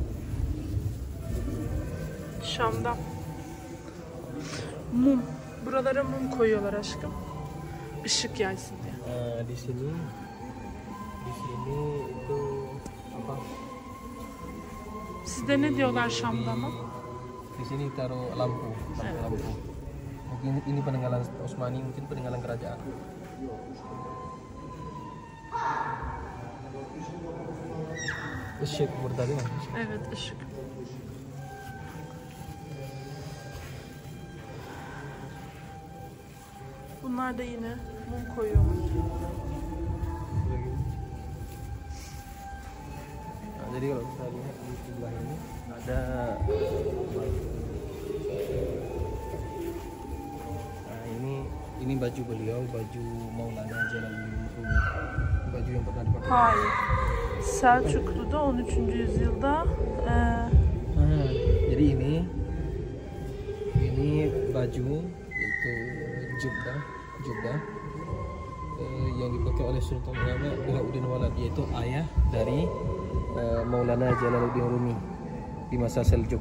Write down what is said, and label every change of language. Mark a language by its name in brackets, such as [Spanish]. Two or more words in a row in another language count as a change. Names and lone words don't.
[Turkish] Şam'da. Mum. Buralara mum koyuyorlar aşkım. Işık yaysın diye. [Indonesian] Di sini itu apa? [Turkish] Sizde ne diyorlar Şam'da ama? [Indonesian] Di sini taruh lampu. Mungkin ini peninggalan Utsmani, mungkin peninggalan kerajaan. [Turkish] Işık burada değil mi? Evet, ışık. Bunlar da yine mum koyuyorlar. [Indonesian] Nah, jadi kalau kita lihat di sebelah ini ada ini baju beliau, baju Maulana Jalaluddin Rumi. Baju yang pernah dipakai. [Turkish] Hayır. Selçuklu'da 13. yüzyılda [Indonesian] jadi ini baju itu jubah yang dipakai oleh Sultan Ulama Bahauddin Walad, yaitu ayah dari Maulana Jalaluddin Rumi di masa Seljuk.